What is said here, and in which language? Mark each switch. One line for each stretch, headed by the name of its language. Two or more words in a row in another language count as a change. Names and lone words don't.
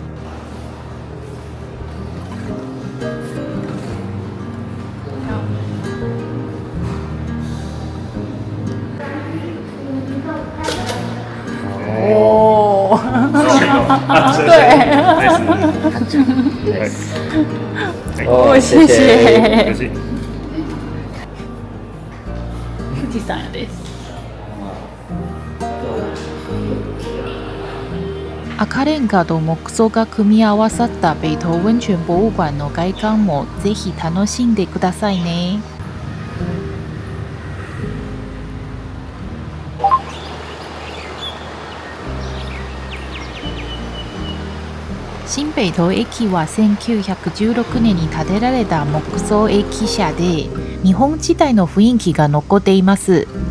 Chinese: おー。お谢谢。可惜。
Japanese: 富士山やです。赤レンガと木造が組み合わさった北投温泉博物館の外観もぜひ楽しんでくださいね。新北投駅は1916年に建てられた木造駅舎で、日本時代の雰囲気が残っています。